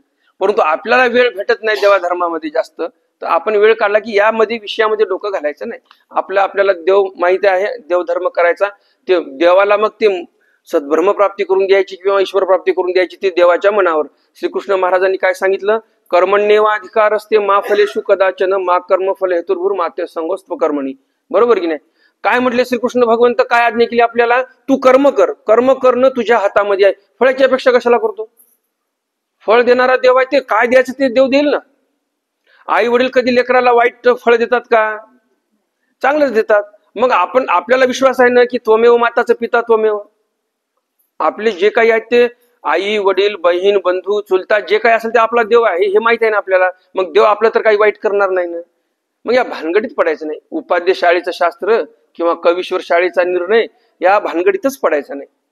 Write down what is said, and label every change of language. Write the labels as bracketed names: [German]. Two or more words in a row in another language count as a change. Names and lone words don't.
[Marathi] परंतु आपल्याला वेळ भेटत नाही देवा धर्मामध्ये जास्त, तर आपण वेळ काढला की यामध्ये विषयामध्ये डोकं घालायचं नाही. आपल्याला देव माहिती आहे, देवधर्म करायचा. ते देवाला मग ते सद्ब्रह्म प्राप्ती करून द्यायची किंवा ईश्वर प्राप्ती करून द्यायची, ते देवाच्या मनावर. श्रीकृष्ण महाराजांनी काय सांगितलं? [Sanskrit] कर्मण्येवा अधिकार असते मा फलेषु कदाचन मा कर्म फल हेतुर्भूर माते संगोस्त्व कर्मणी. [Marathi] बरोबर की नाही? काय म्हटले श्रीकृष्ण भगवंत? काय आज्ञा केली आपल्याला? तू कर्म कर. कर्म करणं तुझ्या हातामध्ये आहे. फळाची अपेक्षा कशाला करतो? फळ देणारा देव आहे, ते काय द्यायचं ते देव देईल ना. आई वडील कधी लेकराला वाईट फळ देतात का? चांगलंच देतात. मग आपल्याला विश्वास आहे ना की [Sanskrit] त्वमेव माताचं पिता त्वमेव. [Marathi] आपले जे काही आहेत ते आई वडील बहीण बंधू चुलता जे काही असेल ते आपला देव आहे हे माहित आहे ना आपल्याला. मग देव आपलं तर काही वाईट करणार नाही ना. मग या भानगडीत पडायचं नाही. उपाध्ये शाळेचं शास्त्र किंवा कवीश्वर शाळेचा निर्णय या भानगडीतच पडायचा नाही.